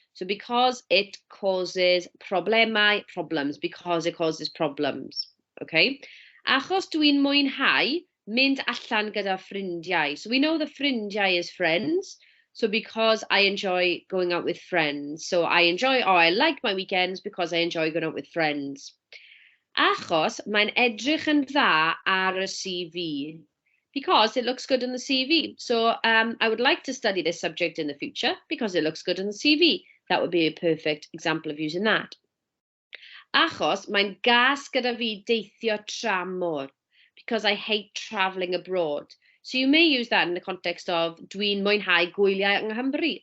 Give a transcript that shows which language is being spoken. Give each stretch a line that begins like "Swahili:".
English: So, because it causes problemau, problems, because it causes problems, okay?
Welsh: Achos dwi'n mwynhau mynd allan gyda ffrindiau.
English: So, we know the ffrindiau is friends. So, because I enjoy going out with friends. So, I like my weekends because I enjoy going out with friends.
Welsh: Achos mae'n edrych yn dda ar y CV.
English: Because it looks good on the CV. So I would like to study this subject in the future because it looks good on the CV. That would be a perfect example of using that.
Welsh: Achos mae'n gas gyda fi deithio tramor.
English: Because I hate travelling abroad. So you may use that in the context of
Welsh: dwi'n mwynhau gwyliau yng Nghymru.